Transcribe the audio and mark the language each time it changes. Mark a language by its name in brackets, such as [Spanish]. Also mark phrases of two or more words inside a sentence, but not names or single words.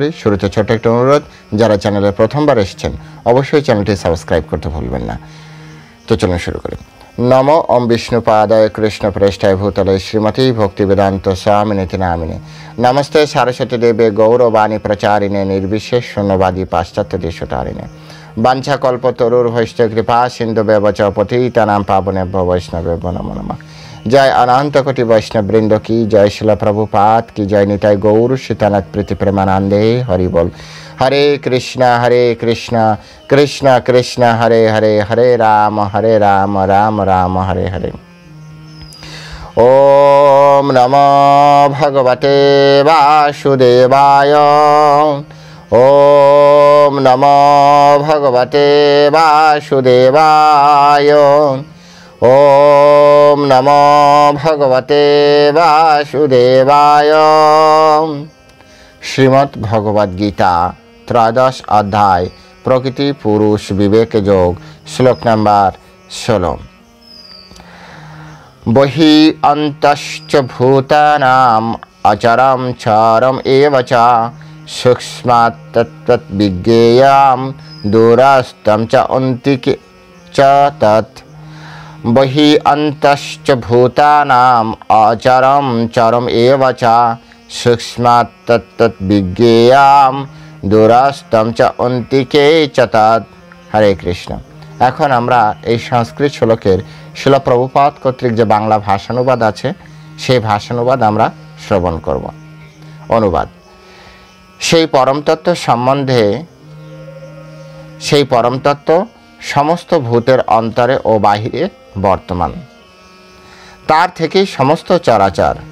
[Bangla] শুরুতে ছোট্ট একটা অনুরোধ, যারা চ্যানেলে প্রথমবার এসেছেন অবশ্যই চ্যানেলটি সাবস্ক্রাইব করতে ভুলবেন না। তো চলুন শুরু করি। [Sanskrit] নমো ওম বিষ্ণুপাদায় কৃষ্ণ প্রেষ্ঠায় ভূতলে শ্রীমতী ভক্তিবেদান্ত স্বামিনীতি নামিনে নমস্তে সারস্বতী দেবে গৌরবাণী প্রচারিণে নির্বিশেষ শূন্যবাদী পাশ্চাত্য দেশতারিণে বাঞ্ছা কল্পতরুর ভৈষ্ঠ কৃপা সিন্ধু ব্যবচ পতিতানাং পাবনেভ্যো বৈষ্ণবেভ্যো নমো নমঃ। [Bangla] জয় অনন্ত কোটি বৈষ্ণব বৃন্দ কি জয়, শিল প্রভুপাদ কি জয়, নিতাই গৌর সীতানাথ প্রীতি প্রেমানন্দে হরি বল। [Sanskrit] হরে কৃষ্ণ কৃষ্ণ কৃষ্ণ হরে হরে, হরে রাম রাম রাম হরে হরে। ওম নমো ভগবতে বাসুদেবায়। ওম নমো ভগবতে বাসুদেবায়। ওম নমো ভগবতে বাসুদেবায়। [Bangla] শ্রীমদ্ ভগবদ গীতা ত্রয়োদশ অধ্যায় প্রকৃতি পুরুষ বিবেক যোগ, শ্লোক নম্বর 16। [Sanskrit] বহি অন্তশ্চ ভূতানাম অচরম চরম এব চ সূক্ষ্মাৎ তৎ বিজ্ঞেয়ম দূরস্থম চ অন্তিকে চ তৎ। বহি অন্তশ্চ ভূতানাম অচরম চরম এব চ সূক্ষ্মাৎ তৎ বিজ্ঞেয়ম দূরস্থম চ অন্তিকে চ তৎ। [Bangla] হরে কৃষ্ণ। এখন আমরা এই সংস্কৃত শ্লোকের শিল প্রভুপাদ কর্তৃক যে বাংলা ভাষানুবাদ আছে সেই ভাষানুবাদ আমরা শ্রবণ করব। অনুবাদ: সেই পরমতত্ত্ব সম্বন্ধে, সেই পরমতত্ত্ব সমস্ত ভূতের অন্তরে ও বাহিরে বর্তমান, তার থেকেই সমস্ত চরাচর।